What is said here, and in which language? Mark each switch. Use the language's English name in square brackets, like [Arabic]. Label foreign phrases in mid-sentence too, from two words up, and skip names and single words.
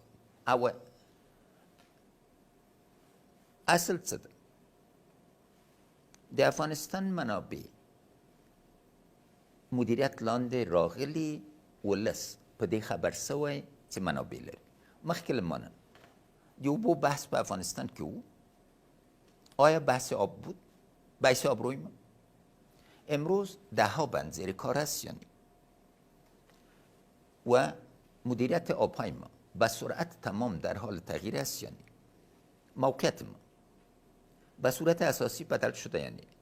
[Pashto] او اصل څه ده؟ د افغانستان منابع مدیریت لاندې راغلي، ولس په دې خبر سوی چې منابع لري. مخکې له ما نه د اوبو بحث په افغانستان کې و. [Persian] آیا بحث آب بود؟ بحث آبروی ما امروز 10 بند زیر کار است یا نه؟ و مدیریت آبهای ما به سرعت تمام در حال تغییر است یا نه؟ موقعیت ما به صورت اساسی بدل شده یا نه؟